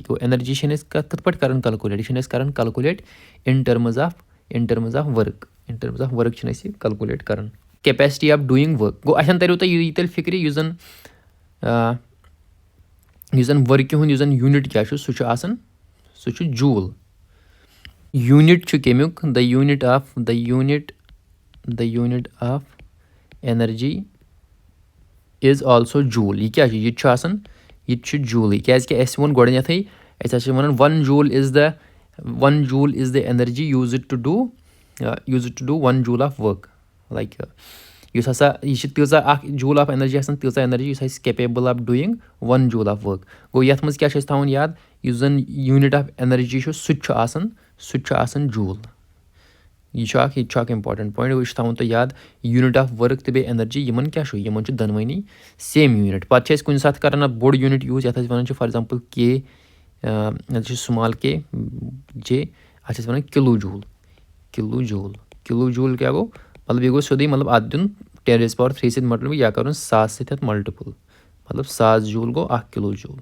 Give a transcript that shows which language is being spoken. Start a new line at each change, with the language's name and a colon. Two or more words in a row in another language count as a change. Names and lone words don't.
Kashmiri: گوٚو اٮ۪نَرجی چھِنہٕ أسۍ کِتھ پٲٹھۍ کَران کَلکُلیٹ، یہِ چھِنہٕ أسۍ کَران کَلکُلیٹ
English: in terms of work
Kashmiri: چھِنہٕ أسۍ یہِ کَلکُلیٹ کَران.
English: capacity of doing work
Kashmiri: گوٚو اَتھٮ۪ن تَریو تۄہہِ یی تیٚلہِ فِکرِ یُس زَن ؤرکہِ ہُنٛد یُس زَن یوٗنِٹ کیٛاہ چھُ سُہ چھُ آسان، سُہ چھُ جوٗل. یوٗنِٹ چھُ کَمیُک،
English: the unit of energy is also joule.
Kashmiri: یہ کیٛاہ چھُ یہِ تہِ چھُ آسان یہِ تہِ چھُ جوٗلٕے کیٛازِکہِ اَسہِ ووٚن گۄڈٕنٮ۪تھٕے أسۍ ہسا چھِ وَنان
English: 1 joule is the energy used to do 1 joule of work.
Kashmiri: Like یُس ہسا یہِ چھِ تیٖژاہ اکھ
English: joule of energy
Kashmiri: آسان تیٖژاہ ایٚنرجی یُس اَسہِ
English: capable of doing 1 joule of work.
Kashmiri: گوٚو یَتھ منٛز کیٛاہ چھُ اَسہِ تھاوُن یاد یُس زن
English: unit of energy
Kashmiri: چھُ سُہ تہِ چھُ آسان جوٗل. یہِ چھُ اکھ
English: important point
Kashmiri: یہِ چھُ تھاوُن تۄہہِ یاد
English: unit of work
Kashmiri: تہٕ بیٚیہِ ایٚنرجی یِمن کیٛاہ چھُ یِمن چھُ دۄنوٕنی
English: same unit.
Kashmiri: پتہٕ چھِ أسۍ کُنہِ ساتہٕ کران اَتھ بوٚڑ
English: unit use
Kashmiri: یَتھ أسۍ وَنان چھِ
English: for example k
Kashmiri: یَتھ چھُ
English: small k j
Kashmiri: اَتھ چھِ أسۍ وَنان
English: kilo joule
Kashmiri: کیٛاہ گوٚو مطلب یہِ گوٚو سیوٚدُے مطلب اَتھ دیُن 10⁻³ سۭتۍ ملٹِپلے یا کَرُن 1000 سۭتۍ اَتھ ملٹِپٕل مطلب 1000 جوٗل گوٚو 1
English: kilo joule.